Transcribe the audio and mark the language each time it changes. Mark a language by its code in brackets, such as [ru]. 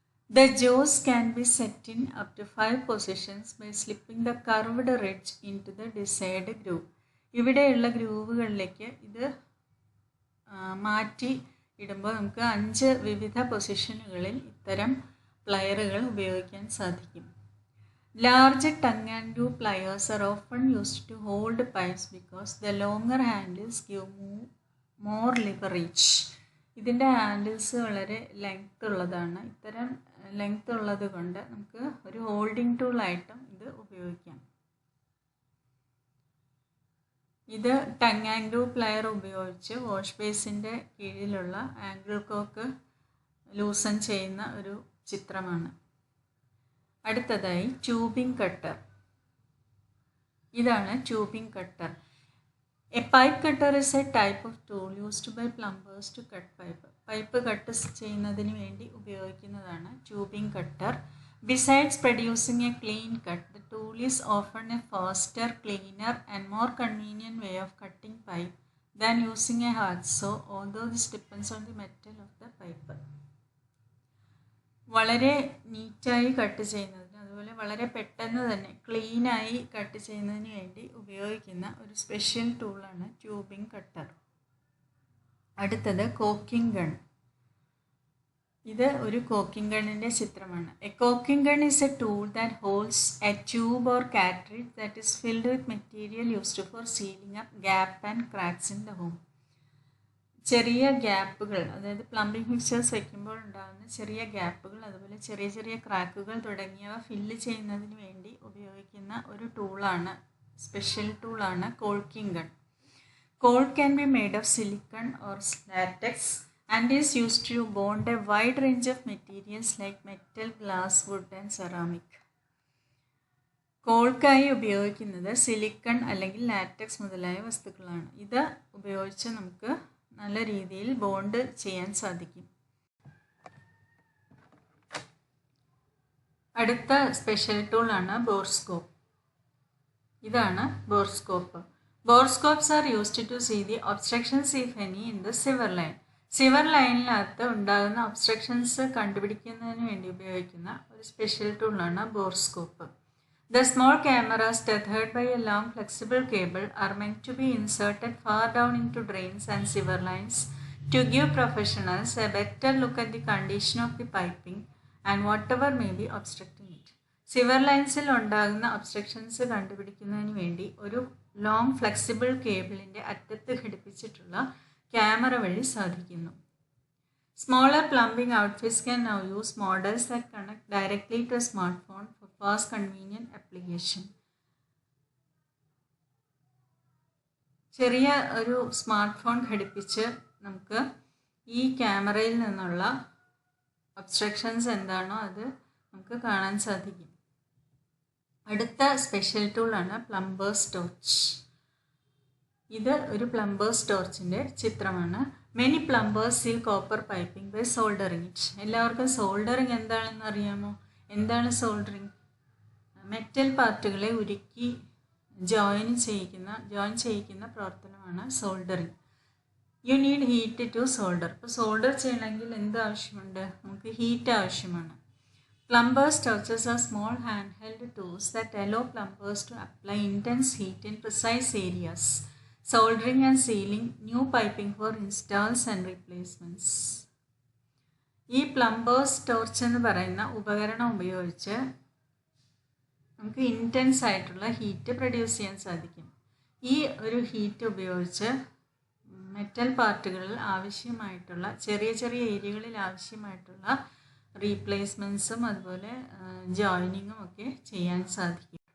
[en] The jaws can be set in up to 5 positions by slipping the curved ridge into the desired groove. [ml] ഇവിടെയുള്ള ഗ്രൂവുകളിലേക്ക് ഇത് മാറ്റി ഇടുമ്പോൾ നമുക്ക് 5 വിവിധ പൊസിഷനുകളിൽ ഇത്തരം പ്ലയറുകൾ ഉപയോഗിക്കാൻ സാധിക്കും. [en] Large tongue and groove pliers are often used to hold pipes because the longer handles give more leverage. [ml] ഇതിൻ്റെ ഹാൻഡിൽസ് വളരെ ലെങ്ത് ഉള്ളതാണ്. ഇത്തരം ലെങ്ത് ഉള്ളത് കൊണ്ട് നമുക്ക് ഒരു ഹോൾഡിംഗ് ടൂളായിട്ടും ഇത് ഉപയോഗിക്കാം. ഇത് ടങ് ആംഗിൾ പ്ലെയർ ഉപയോഗിച്ച് വാഷ് ബേസിൻ്റെ കീഴിലുള്ള ആംഗിൾ കോക്ക് ലൂസൺ ചെയ്യുന്ന ഒരു ചിത്രമാണ്. അടുത്തതായി ട്യൂബിംഗ് കട്ടർ. ഇതാണ് tubing cutter. [en] A pipe cutter is a type of tool used by plumbers to cut pipe. [ml] Pipe cut ചെയ്യുന്നതിന് വേണ്ടി ഉപയോഗിക്കുന്നതാണ് tubing cutter. [en] Besides producing a clean cut, the tool is often a faster, cleaner and more convenient way of cutting pipe than using a hacksaw, although this depends on the metal of the pipe. [ml] വളരെ നീറ്റായി cut ചെയ്യുന്നതിന്, അതുപോലെ വളരെ പെട്ടെന്ന് തന്നെ ക്ലീനായി cut ചെയ്യുന്നതിന് വേണ്ടി ഉപയോഗിക്കുന്ന ഒരു സ്പെഷ്യൽ ടൂളാണ് ട്യൂബിംഗ് കട്ടർ. അടുത്തത് കോക്കിംഗ് ഗൺ. ഇത് ഒരു കോക്കിംഗ് ഗണ്ണിൻ്റെ ചിത്രമാണ്. [en] A caulking gun is a tool that holds a tube or cartridge that is filled with material used for sealing up gap and cracks in the home. [ml] ചെറിയ ഗ്യാപ്പുകൾ, അതായത് plumbing fixtures വയ്ക്കുമ്പോൾ ഉണ്ടാകുന്ന ചെറിയ ഗ്യാപ്പുകൾ, അതുപോലെ ചെറിയ ചെറിയ ക്രാക്കുകൾ തുടങ്ങിയവ ഫില്ല് ചെയ്യുന്നതിന് വേണ്ടി ഉപയോഗിക്കുന്ന ഒരു ടൂളാണ്, സ്പെഷ്യൽ ടൂളാണ് cocking gun. [en] Caulk can be made of silicone or latex and is used to bond a wide range of materials like metal, glass, wood and ceramic. [ml] കോൾക്കായി ഉപയോഗിക്കുന്നത് സിലിക്കൺ അല്ലെങ്കിൽ ലാറ്റക്സ് മുതലായ വസ്തുക്കളാണ്. ഇത് ഉപയോഗിച്ച് നമുക്ക് നല്ല രീതിയിൽ ബോണ്ട് ചെയ്യാൻ സാധിക്കും. അടുത്ത സ്പെഷ്യൽ ടൂളാണ് ബോർസ്കോപ്പ്. ഇതാണ് ബോർസ്കോപ്പ്. [en] Borescopes are used to see the obstructions if any in the sewer line. [ml] Severe ലൈനിനകത്ത് ഉണ്ടാകുന്ന ഒബ്സ്ട്രക്ഷൻസ് കണ്ടുപിടിക്കുന്നതിന് വേണ്ടി ഉപയോഗിക്കുന്ന ഒരു സ്പെഷ്യൽ ടൂളാണ് ബോർസ്കോപ്പ്. [en] The small cameras tethered by a long flexible cable are meant to be inserted far down into drains and sewer lines to give professionals a better look at the condition of the piping and whatever may be obstructing it. [ml] Severe ലൈൻസിൽ ഉണ്ടാകുന്ന obstructions കണ്ടുപിടിക്കുന്നതിന് വേണ്ടി ഒരു long flexible കേബിളിൻ്റെ അറ്റത്ത് ഘടിപ്പിച്ചിട്ടുള്ള camera വഴി സാധിക്കുന്നു. [en] Smaller plumbing outfits can now use models that connect directly to smart phone for fast convenient application. [ml] ചെറിയ ഒരു smart phone ഘടിപ്പിച്ച് നമുക്ക് ഈ ക്യാമറയിൽ നിന്നുള്ള ഒബ്സ്ട്രക്ഷൻസ് എന്താണോ അത് നമുക്ക് കാണാൻ സാധിക്കും. അടുത്ത സ്പെഷ്യൽ ടൂളാണ് പ്ലംബേഴ്സ് ടോർച്ച്. ഇത് ഒരു പ്ലംബേഴ്സ് ടോർച്ചിൻ്റെ ചിത്രമാണ്. [en] Many plumbers seal copper piping by soldering it. [ml] എല്ലാവർക്കും സോൾഡറിങ് എന്താണെന്ന് അറിയാമോ? എന്താണ് സോൾഡറിങ്? മെറ്റൽ പാർട്ടുകളെ ഉരുക്കി ജോയിൻ ചെയ്യിക്കുന്ന പ്രവർത്തനമാണ് soldering. [en] You need heat to solder. [ml] ഇപ്പോൾ സോൾഡർ ചെയ്യണമെങ്കിൽ എന്ത് ആവശ്യമുണ്ട്? നമുക്ക് ഹീറ്റ് ആവശ്യമാണ്. [en] Plumbers' torches are small handheld tools that allow plumbers to apply intense heat in precise areas, soldering and sealing new piping for installs and replacements. [ml] ഈ plumbers torch എന്ന് പറയുന്ന ഉപകരണം ഉപയോഗിച്ച് നമുക്ക് ഇൻറ്റൻസ് ആയിട്ടുള്ള ഹീറ്റ് പ്രൊഡ്യൂസ് ചെയ്യാൻ സാധിക്കും. ഈ ഒരു ഹീറ്റ് ഉപയോഗിച്ച് മെറ്റൽ പാർട്ടുകളിൽ ആവശ്യമായിട്ടുള്ള ചെറിയ ചെറിയ ഏരിയകളിൽ ആവശ്യമായിട്ടുള്ള റീപ്ലേസ്മെൻറ്റ്സും അതുപോലെ ജോയിനിങ്ങും ഒക്കെ ചെയ്യാൻ സാധിക്കും.